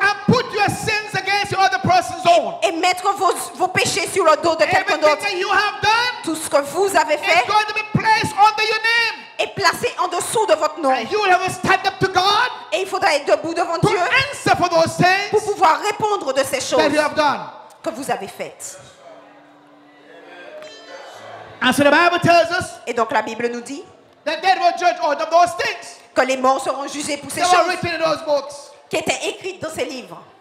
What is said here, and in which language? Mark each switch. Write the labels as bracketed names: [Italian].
[English] and put your sins against the other person's own. [French] et mettre vos péchés sur le dos de quelqu'un [English] Everything [French] d'autre. [English] that you have done [French] Tout ce que vous avez [English] is [French] fait [English] going to be placed under your name. [French] est placé en dessous de votre nom. [English] And you will have to stand up to God [French] Et il faudra être debout devant [English] to [French] Dieu [English] answer for those [French] pour [English] things [French] pouvoir répondre de ces [English] that [French] choses [English] you have done. [French] que vous avez faites. [English] And so the Bible tells us [French] Et donc la Bible nous dit [English] that they will judge all of those things [French] que les morts seront jugés pour ces [English] that were [French] choses [English] written in those books. [French] qui étaient écrites dans ces livres.